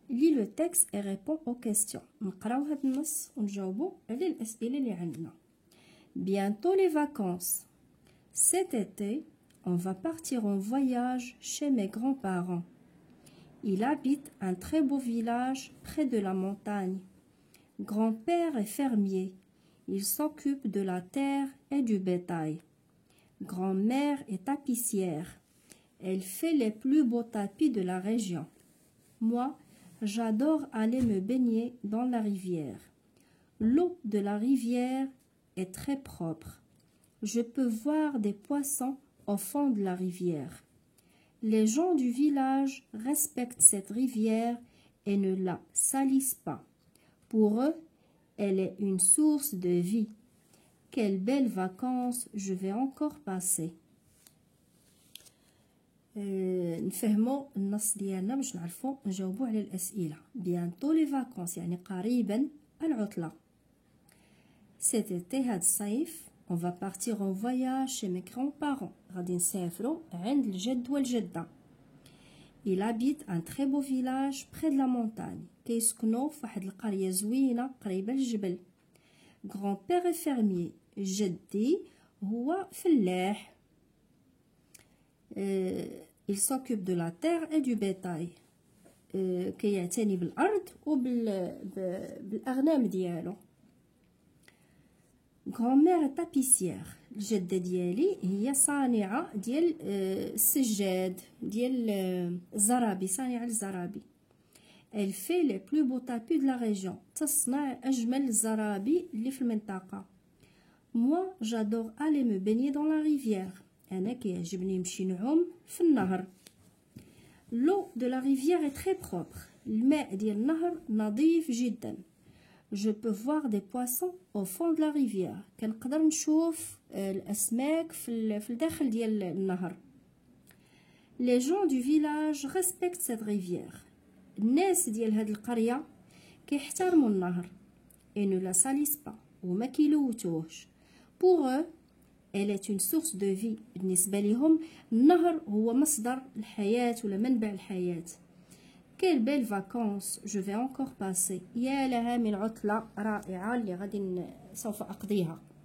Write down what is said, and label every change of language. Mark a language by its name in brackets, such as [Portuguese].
[French] Lis le texte et réponds aux questions. [Arabic] نقراو هاد النص ونجاوبو على الأسئلة اللي عندنا. [French] Bientôt les vacances. Cet été, on va partir en voyage chez mes grands-parents. Il habite un très beau village près de la montagne. Grand-père est fermier. Il s'occupe de la terre et du bétail. Grand-mère est tapissière. Elle fait les plus beaux tapis de la région. Moi, j'adore aller me baigner dans la rivière. L'eau de la rivière est très propre. Je peux voir des poissons au fond de la rivière. Les gens du village respectent cette rivière et ne la salissent pas. Pour eux, elle est une source de vie. Quelles belles vacances je vais encore passer. [Arabic] نفهموا النص ديالنا باش نعرفوا نجاوبوا على الأسئلة. [French] Bientôt les vacances [Arabic] يعني قريبا العطلة. [French] Cet été [Arabic] هاد الصيف [French] on va partir en voyage chez mes grands-parents. [Arabic] غادي نسافروا عند الجد والجدة. [French] Il habite un très beau village près de la montagne. [Arabic] كيسكنوا في واحد القرية زوينة قريبة للجبل. [French] Grand-père est fermier. [Arabic] جدي هو فلاح. [French] Il s'occupe de la terre et du bétail. [Arabic] كيعتني بالأرض وبالأغنام ديالو. [French] Grand-mère est tapissière. [Arabic] الجدة ديالي هي صانعة ديال السجاد ديال الزرابي صانعة الزرابي. [French] Elle fait les plus beaux tapis de la région. [Arabic] تصنع أجمل الزرابي اللي في المنطقة. [French] Moi, j'adore aller me baigner dans la rivière. [Arabic] أنا كيعجبني نمشي نعوم في النهر. [French] L'eau de la rivière est très propre. [Arabic] الماء ديال النهر نظيف جدا. [French] Je peux voir des poissons au fond de la rivière. [Arabic] كنقدر نشوف الأسماك في الداخل ديال النهر. [French] Les gens du village respectent cette rivière. [Arabic] الناس ديال هاد القرية كيحترموا النهر. [French] Et ne la salissent pas. [Arabic] وما كيلوثوهش. [French] Pour eux, elle est une source de vie. [Arabic] بالنسبة لهم النهر هو مصدر الحياة ولا منبع الحياة. [French] Quelles belles vacances je vais encore passer. [Arabic] يا لها من عطلة رائعة اللي غادي سوف أقضيها.